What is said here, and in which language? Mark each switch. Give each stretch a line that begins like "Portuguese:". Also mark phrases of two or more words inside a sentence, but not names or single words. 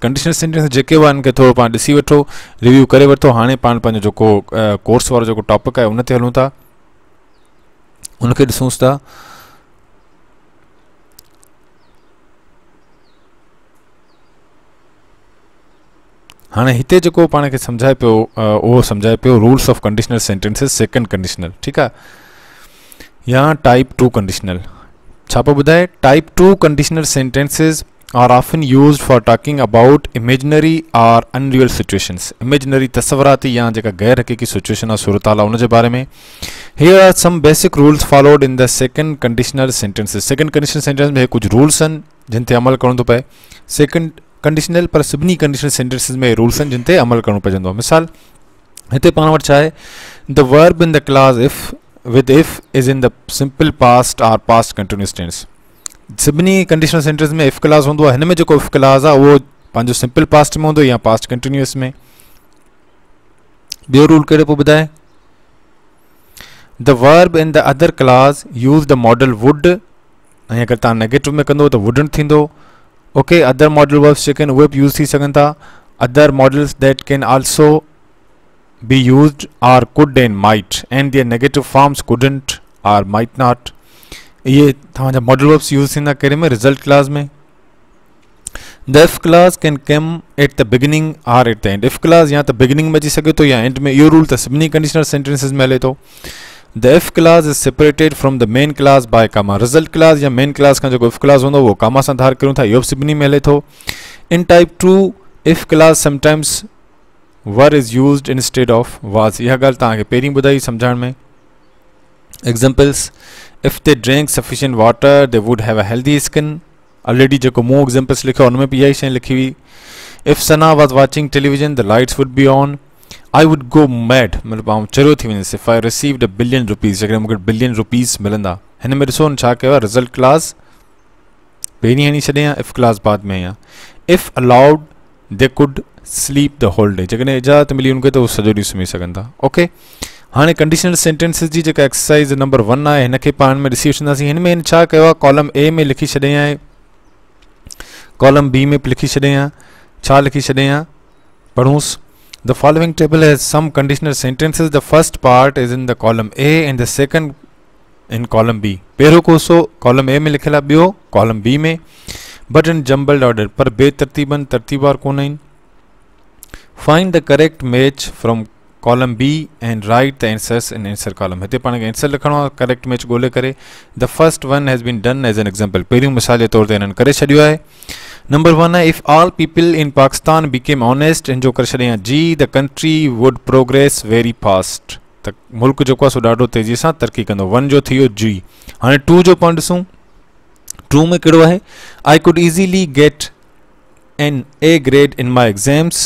English: conditional sentence
Sindhi: जेके हुआ हिनखे थोरो पाण ॾिसी वठो, रिव्यू करे वठो। हाणे पाण पंहिंजो जेको कोर्स वारो जेको टॉपिक आहे उन ते हलूं था, उनखे ॾिसूंसि था। हाणे हिते जेको पाण खे सम्झाए पियो उहो सम्झाए पियो
English: rules of conditional sentences second conditional,
Sindhi: ठीकु आहे, या
English: type 2 conditional.
Sindhi: छा पियो ॿुधाए,
English: Type 2 conditional sentences are often used for talking about imaginary or unreal situations.
Sindhi: इमेजिनरी तस्वराती या जेका गैर हक़ीक़ी सिचुएशन आहे, सूरत हाल आहे, उनजे बारे में।
English: Here are some basic rules followed in the second conditional sentences. second conditional sentence
Sindhi: में कुछ रूल्स आहिनि जिन ते अमल करणो थो पए।
English: second conditional
Sindhi: पर सभिनी
English: conditional sentences
Sindhi: में रूल्स आहिनि जिन ते अमल करणो पवंदो आहे। मिसाल हिते पाण वटि छा आहे,
English: The verb in the clause if with if is in the simple past or past continuous tense।
Sindhi: सभिनी
English: conditional sentence
Sindhi: में
English: if clause
Sindhi: हूंदो आहे। हिन में जेको
English: if clause
Sindhi: आहे उहो पंहिंजो
English: simple past
Sindhi: में हूंदो या
English: past continuous
Sindhi: में। ॿियो रूल कहिड़ो पियो ॿुधाए,
English: The verb in the other clause use the modal would,
Sindhi: ऐं अगरि तव्हां नेगेटिव में कंदो त वुडंट थींदो। ओके,
English: other modal verbs
Sindhi: जेके आहिनि उहे बि यूज़ थी सघनि था।
English: Other modals that can also be used are could and might and their negative forms couldn't or might not।
Sindhi: ये तव्हांजा
English: modal verbs
Sindhi: यूज़ थींदा कहिड़े में,
English: result clause
Sindhi: में।
English: The if clause can come at the beginning or at the end. if clause
Sindhi: या त बिगिनिंग में अची सघे थो या एंड में। इहो रूल त सभिनी
English: conditional sentences
Sindhi: में हले थो।
English: The if clause is separated from the main clause by comma. result clause
Sindhi: या
English: main clause
Sindhi: खां जेको
English: if clause
Sindhi: हूंदो उहो कामा सां धार कयूं था, इहो बि सभिनी में हले थो।
English: In type 2 if clause sometimes were is used instead of was.
Sindhi: इहा ॻाल्हि तव्हांखे पहिरीं ॿुधाई सम्झण में।
English: Examples, if they drink sufficient water they would have a healthy skin.
Sindhi: ऑलरेडी जेको मूं एग्जाम्पल्स लिखियो उनमें बि इहा ई शइ लिखी हुई।
English: If Sana was watching television the lights would be on. I would go mad,
Sindhi: मतिलबु आउं चरियो थी वेंदुसि
English: if I received $1 billion,
Sindhi: जेकॾहिं मूंखे $1 billion मिलंदा। हिन में ॾिसो छा कयो आहे,
English: result class
Sindhi: पहिरीं हणी छॾे या
English: if class
Sindhi: बाद में या।
English: If allowed they could sleep the whole day,
Sindhi: जेकॾहिं इजाज़त मिली उनखे त उहो सॼो ॾींहुं सुम्ही सघनि था। ओके, हाणे
English: conditional sentences
Sindhi: जी जेका
English: exercise number
Sindhi: 1 आहे हिनखे पाण में ॾिसी वठंदासीं। हिन में छा कयो आहे,
English: column A
Sindhi: में लिखी छॾे आहे,
English: column B
Sindhi: में लिखी छॾे आहे, छा लिखी छॾे आहे, पढ़ूंसि।
English: The following table has some conditional sentences. The first part is in the column A and the second in column B.
Sindhi: पहिरों कोसो column A में लिखियल आहे, ॿियो column B में,
English: but in jumbled order,
Sindhi: पर बेतरतीबन तरतीबवार कोन आहिनि।
English: Find the correct match from column B and write the answers in answer column.
Sindhi: हिते पाण खे आंसर लिखणो आहे
English: correct match
Sindhi: ॻोल्हे करे।
English: The first one has been done as an example.
Sindhi: पहिरियों मिसाल जे तौर ते हिननि करे छॾियो आहे।
English: नंबर 1 है, if all people in Pakistan became honest,
Sindhi: इन जो कर छॾे जी
English: the country would progress very fast.
Sindhi: त मुल्क जेको आहे सो ॾाढो तेज़ी सां तरक़ी कंदो। 1 जो थी वियो जी। हाणे 2 जो पाण ॾिसूं, 2 में कहिड़ो आहे,
English: I could easily get an A grade in my exams.